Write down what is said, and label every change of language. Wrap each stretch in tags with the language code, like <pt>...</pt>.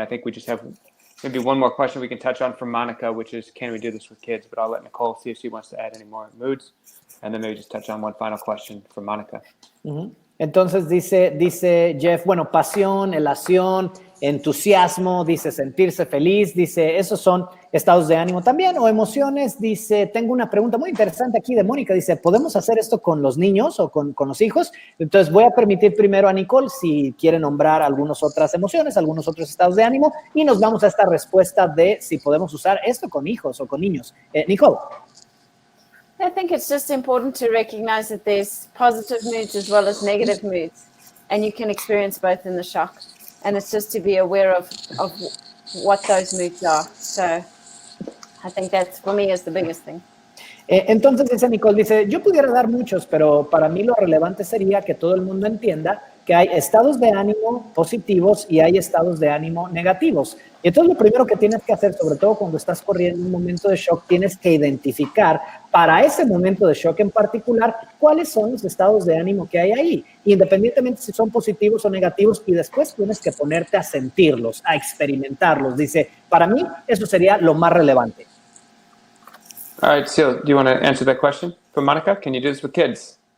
<en>And I think we just have maybe one more question we can touch on from Monica, which is, can we do this with kids? But I'll let Nicole see if she wants to add any more moods. And then maybe just touch on one final question from Monica. Uh-huh.</en> <es>Entonces dice Jeff, bueno, pasión, elación, entusiasmo, dice sentirse feliz, dice esos son estados de ánimo también, o emociones. Dice, tengo una pregunta muy interesante aquí de Mónica, dice, ¿podemos hacer esto con los niños o con los hijos? Entonces voy a permitir primero a Nicole si quiere nombrar algunas otras emociones, algunos otros estados de ánimo, y nos vamos a esta respuesta de si podemos usar esto con hijos o con niños. Nicole.</es> <en>I think it's just important to recognize that there's positive moods as well as negative moods, and you can experience both in the shock. And it's just to be aware of what those moods are. So I think that's, for me, is the biggest thing.</en> <es>Entonces dice Nicole, dice, yo pudiera dar muchos, pero para mí lo relevante sería que todo el mundo entienda que hay estados de ánimo positivos y hay estados de ánimo negativos. Y entonces lo primero que tienes que hacer, sobre todo cuando estás corriendo un momento de shock, tienes que identificar para ese momento de shock en particular cuáles son los estados de ánimo que hay ahí, independientemente si son positivos o negativos, y después tienes que ponerte a sentirlos, a experimentarlos. Dice, para mí eso sería lo más relevante.</es> <en>All right, Seal, do you want to answer that question for Monica? Can you do this with kids?</en>